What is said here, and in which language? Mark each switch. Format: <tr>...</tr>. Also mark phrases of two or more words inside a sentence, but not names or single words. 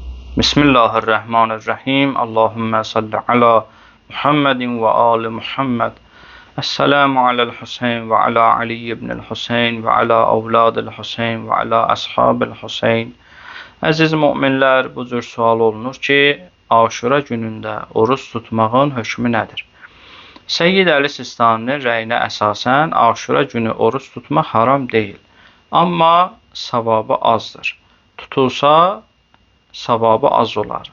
<ar>بسم الله الرحمن الرحيم. اللهم صل على محمد وآل محمد. السلام على الحسين وعلى علي بن الحسين وعلى أولاد الحسين وعلى أصحاب الحسين.</ar> <az>Əziz müminlər, bu cür sual olunur ki, Aşura günündə oruç tutmağın hökmü nədir? Seyyid Əli Sistaninin rəyinə əsasən Aşura günü oruç tutmaq haram deyil. Amma savabı azdır. Tutulsa savabı az olar.</az>